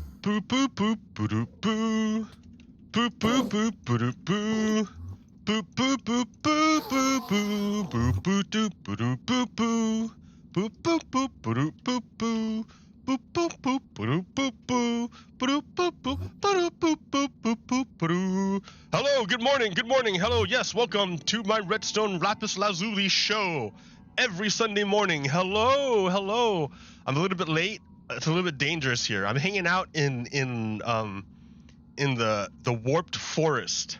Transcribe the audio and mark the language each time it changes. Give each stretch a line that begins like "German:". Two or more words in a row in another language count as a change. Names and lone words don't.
English: boo boo boo boo doo boo. Boo boo boo boo doo boo. Boo boo boo boo boo boo boo boo doo boo doo boo boo. Boo boo boo boo doo boo boo. Boo boo boo boo doo boo boo. Boo boo boo boo boo boo boo boo boo. Hello, good morning, hello, yes, welcome to my Redstone LAPIS LAZULI show. Every Sunday morning, hello. I'm a little bit late. It's a little bit dangerous here. I'm hanging out in the warped forest.